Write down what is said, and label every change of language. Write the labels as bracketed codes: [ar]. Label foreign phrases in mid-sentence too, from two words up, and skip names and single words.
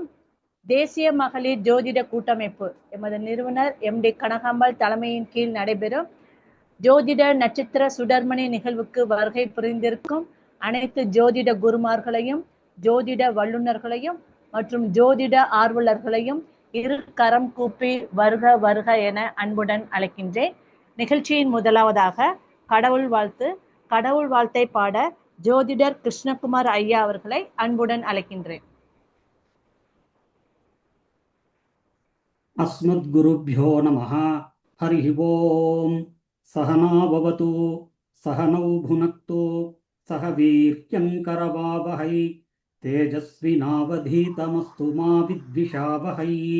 [ta] தேசிய மகளிர் ஜோதிட கூட்டமைப்பு எமது நிறுவனர் MD கனகாம்பாள் தலைமையின் கீழ் நடைபெறும் ஜோதிட நட்சத்திர சுடர்மணி நிகழ்வுக்கு வருகை புரிந்திருக்கும் அனைத்து ஜோதிட குருமார்களையும், ஜோதிட வல்லுநர்களையும் மற்றும் ஜோதிட ஆர்வலர்களையும் இரு கரம் கூப்பி வருக வருக என அன்புடன் அழைக்கின்றேன். நிகழ்ச்சியின் முதலாவதாக கடவுள் வாழ்த்தை பாட ஜோதிடர் கிருஷ்ணகுமார் ஐயா அவர்களை அன்புடன் அழைக்கின்றேன். [sa] अस्मद्गुरुभ्यो नमः। हरिः ओम्। सहना भवतु, सहनौ भुनक्तु, सह वीर्यं करवावहै, तेजस्विनावधीतमस्तु मा विद्विषावहै।